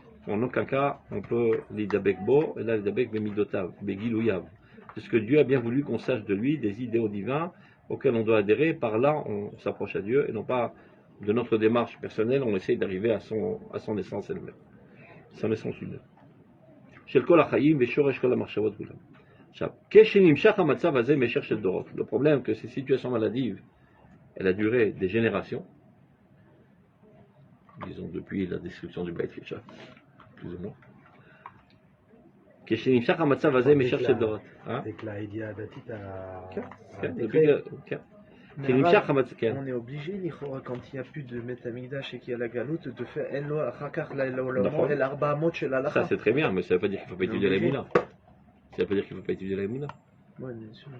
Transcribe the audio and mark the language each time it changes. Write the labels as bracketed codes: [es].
[fr] En aucun cas, on peut [he] l'idabek bo, [fr] et là [he] l'idabek bemidotav, begilouyav. [fr] C'est ce que Dieu a bien voulu qu'on sache de lui, des idéaux divins auxquels on doit adhérer. Par là, on s'approche à Dieu, et non pas de notre démarche personnelle, on essaye d'arriver à son essence elle-même, son essence humaine. [he] של כל החיים ושורש כל המחשבות כולם. עכשיו, כשנמשך המצב הזה משך של דורות. [fr] Le problème que ces situations maladives, elle a duré des générations, disons depuis la destruction du Beit Kisha, plus ou moins. [he] כשנמשך המצב הזה משך של דורות. [fr] Avec la Edia Datit [he] כן, [fr] depuis que... [he] כן. כשנמשך המצב, כן. [fr] On est obligé, לכאורה, quand il n'y a plus de Beth Amikdash et qu'il y a la galoute, de faire Elo, [he] אחר כך לעולמות, אל 400 של הלכה. [fr] Ça c'est très bien, mais ça ne veut pas dire qu'il ne faut pas étudier la Emouna. Ça ne veut pas dire qu'il ne faut pas étudier la Emouna. Ouais, bien sûr.